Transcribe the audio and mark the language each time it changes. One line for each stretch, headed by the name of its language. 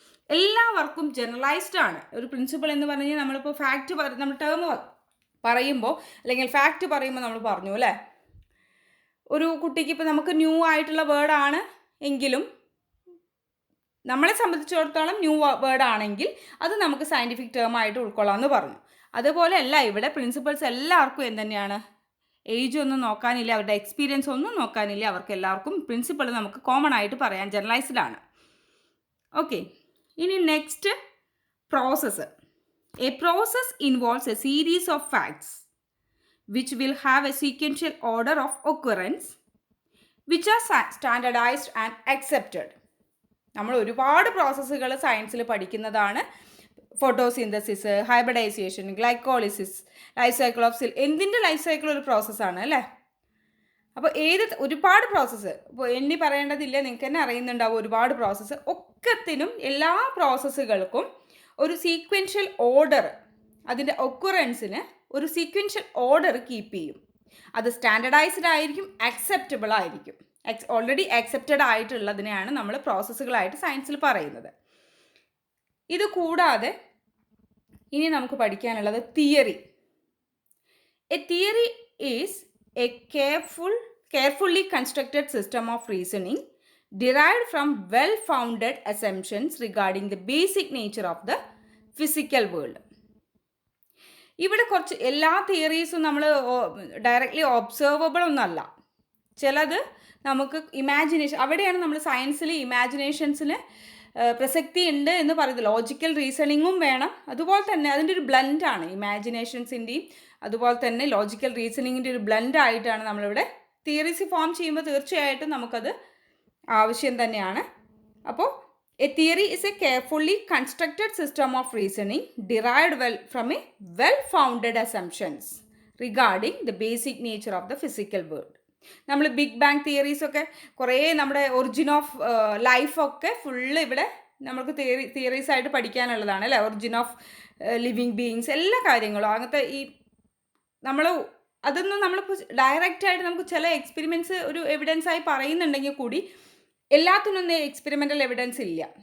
Malayalam: എല്ലാവർക്കും ജനറലൈസ്ഡ് ആണ് ഒരു പ്രിൻസിപ്പിൾ എന്ന് പറഞ്ഞു കഴിഞ്ഞാൽ. നമ്മളിപ്പോൾ ഫാക്റ്റ് നമ്മൾ ടേം പറയുമ്പോൾ അല്ലെങ്കിൽ ഫാക്റ്റ് പറയുമ്പോൾ നമ്മൾ പറഞ്ഞു അല്ലേ, ഒരു കുട്ടിക്ക് ഇപ്പോൾ നമുക്ക് ന്യൂ ആയിട്ടുള്ള വേർഡാണ് എങ്കിലും നമ്മളെ സംബന്ധിച്ചിടത്തോളം ന്യൂ വേർഡ് ആണെങ്കിൽ അത് നമുക്ക് സയൻറ്റിഫിക് ടേം ആയിട്ട് ഉൾക്കൊള്ളാമെന്ന് പറഞ്ഞു. അതുപോലെ അല്ല ഇവിടെ പ്രിൻസിപ്പിൾസ് എല്ലാവർക്കും എന്തുതന്നെയാണ്, ഏജ് ഒന്നും നോക്കാനില്ല, അവരുടെ എക്സ്പീരിയൻസ് ഒന്നും നോക്കാനില്ല, അവർക്ക് എല്ലാവർക്കും പ്രിൻസിപ്പിൾ നമുക്ക് കോമൺ ആയിട്ട് പറയാൻ ജനറലൈസ്ഡ് ആണ്. ഓക്കെ, ഇനി next process.
English: A process involves a series of facts which will have a sequential order of occurrence which are standardized and accepted.
Malayalam: നമ്മൾ ഒരുപാട് പ്രോസസ്സുകൾ സയൻസിൽ പഠിക്കുന്നതാണ്. Photosynthesis, hybridisation, glycolysis, life cycle of എന്തിൻ്റെ ലൈഫ് സൈക്കിൾ ഒരു പ്രോസസ്സാണ് അല്ലേ. അപ്പോൾ ഒരുപാട് പ്രോസസ്സ് ഇപ്പോൾ എണ്ണി പറയേണ്ടതില്ല, നിങ്ങൾക്ക് തന്നെ അറിയുന്നുണ്ടാവും ഒരുപാട് പ്രോസസ്സ്. ഒക്കത്തിനും എല്ലാ പ്രോസസ്സുകൾക്കും ഒരു സീക്വൻഷ്യൽ ഓർഡർ, അതിൻ്റെ ഒക്കുറൻസിന് ഒരു സീക്വൻഷ്യൽ ഓർഡർ കീപ്പ് ചെയ്യും. അത് സ്റ്റാൻഡർഡൈസ്ഡ് ആയിരിക്കും, അക്സെപ്റ്റബിൾ ആയിരിക്കും. ഓൾറെഡി അക്സെപ്റ്റഡ് ആയിട്ടുള്ളതിനെയാണ് നമ്മൾ പ്രോസസ്സുകളായിട്ട് സയൻസിൽ പറയുന്നത്. ഇത് കൂടാതെ ഇനി നമുക്ക് പഠിക്കാനുള്ളത് theory.
English: A theory is a carefully constructed system of reasoning derived from well-founded assumptions regarding the basic nature of the physical world.
Malayalam: ഇവിടെ കുറച്ച് എല്ലാ തിയറീസും നമ്മൾ ഡയറക്റ്റ്ലി ഒബ്സർവബിൾ ഒന്നല്ല. ചിലത് നമുക്ക് ഇമാജിനേഷൻ, അവിടെയാണ് നമ്മൾ സയൻസിൽ ഇമാജിനേഷൻസിന് പ്രസക്തി ഉണ്ട് എന്ന് പറയുന്നത്. ലോജിക്കൽ റീസണിങ്ങും വേണം, അതുപോലെ തന്നെ അതിൻ്റെ ഒരു ബ്ലെൻഡാണ് ഇമാജിനേഷൻസിൻ്റെയും അതുപോലെ തന്നെ ലോജിക്കൽ റീസണിങ്ങിൻ്റെ ഒരു ബ്ലെൻഡായിട്ടാണ് നമ്മളിവിടെ തിയറീസ് ഫോം ചെയ്യുമ്പോൾ തീർച്ചയായിട്ടും നമുക്കത് ആവശ്യം തന്നെയാണ്.
English: അപ്പോൾ a theory is a carefully constructed system of reasoning derived from a well-founded assumptions regarding the basic nature of the physical world.
Malayalam: നമ്മൾ ബിഗ് ബാങ് തിയറീസൊക്കെ കുറേ നമ്മുടെ ഒറിജിൻ ഓഫ് ലൈഫൊക്കെ ഫുള്ള് ഇവിടെ നമുക്ക് തിയറീസ് ആയിട്ട് പഠിക്കാനുള്ളതാണ് അല്ലേ. ഒറിജിൻ ഓഫ് ലിവിങ് ബീയിങ്സ്, എല്ലാ കാര്യങ്ങളും അങ്ങനത്തെ ഈ നമ്മൾ അതൊന്നും നമ്മളിപ്പോൾ ഡയറക്റ്റായിട്ട് നമുക്ക് ചില എക്സ്പെരിമെൻറ്റ്സ് ഒരു എവിഡൻസായി പറയുന്നുണ്ടെങ്കിൽ കൂടി എല്ലാത്തിനൊന്നും എക്സ്പെരിമെൻ്റൽ എവിഡൻസ് ഇല്ല.